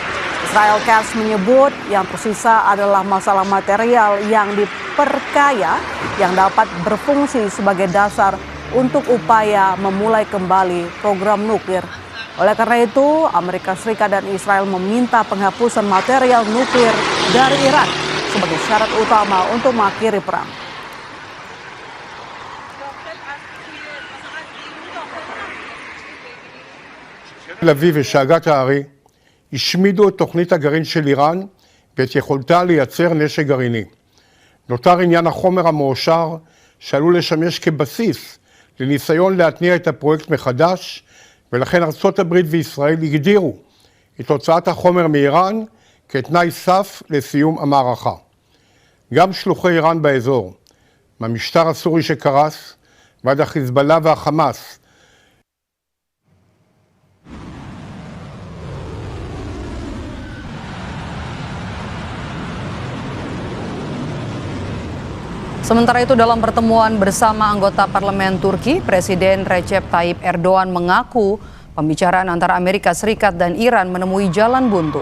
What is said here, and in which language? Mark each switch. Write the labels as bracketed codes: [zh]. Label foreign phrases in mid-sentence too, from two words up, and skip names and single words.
[id] Israel Katz menyebut yang tersisa adalah masalah material yang diperkaya yang dapat berfungsi sebagai dasar untuk upaya memulai kembali program nuklir. Oleh karena itu, Amerika Serikat dan Israel meminta penghapusan material nuklir dari Iran sebagai syarat utama untuk mengakhiri perang. [he] תל אביב ושאגת הארי השמידו את תוכנית הגרעין של איראן ואת יכולתה לייצר נשק גרעיני. נותר עניין החומר המועשר שעלול לשמש כבסיס לניסיון להתניע את הפרויקט מחדש, ולכן ארצות הברית וישראל הגדירו את הוצאת החומר מאיראן כתנאי סף לסיום המערכה. גם שלוחי איראן באזור, מהמשטר הסורי שקרס ועד החיזבאללה והחמאס, [id] Sementara itu dalam pertemuan bersama anggota parlemen Turki, Presiden Recep Tayyip Erdogan mengaku pembicaraan antara Amerika Serikat dan Iran menemui jalan buntu.